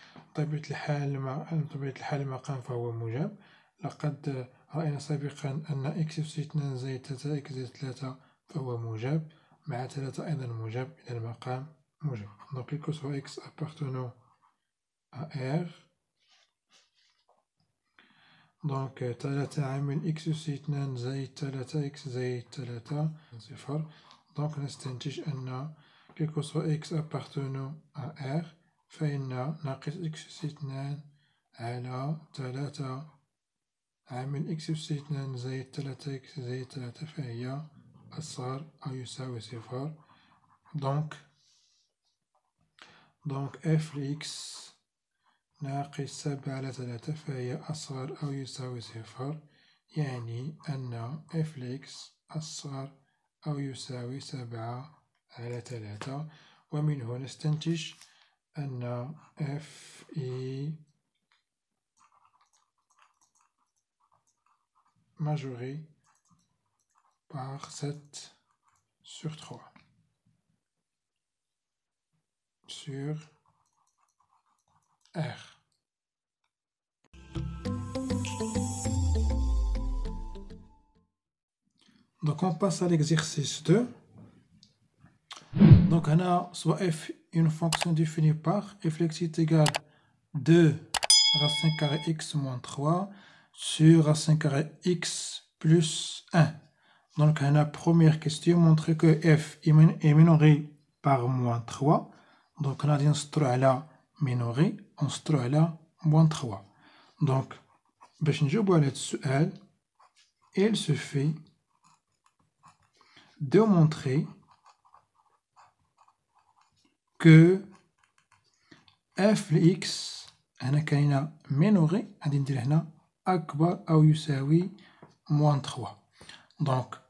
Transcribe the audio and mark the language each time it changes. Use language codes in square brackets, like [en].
[ar] بطبيعة الحال المقام فهو موجب. لقد رأينا سابقا أن x أس 2 زائد 3x زائد 3 فهو موجب، مع 3 أيضا موجب، إذا المقام موجب. [fr] دونك quel que soit x appartenant à R. [ar] دونك 3/x أس 2 زائد 3x زائد 3 0. دونك نستنتج أن [fr] quel que soit x appartenant à R [ar] فإن ناقص x أس 2 على 3/x أس 2 زائد 3x زائد 3 فهي أصغر أو يساوي 0. دونك f x ناقص 7/3 فهي أصغر أو يساوي 0، يعني أن f x أصغر أو يساوي 7/3. ومنه نستنتج أن [fr] f est majoré par 7/3 sur R. Donc on passe à l'exercice 2. Donc هنا soit f une fonction définie par f x est égal 2 racine carré x moins 3 sur racine carré x plus 1. Donc هنا première question montre que f est minoré par moins 3. Donc on a dit [ar] نسطرو على [fr] minoré [ar] ونسطرو على [fr] moins 3. [ar] Donc باش نجاوبو على هاد السؤال [fr] il suffit de montrer que f x [ar] هنا كاينة مينوغي، غادي ندير هنا أكبر أو يساوي موان 3. دونك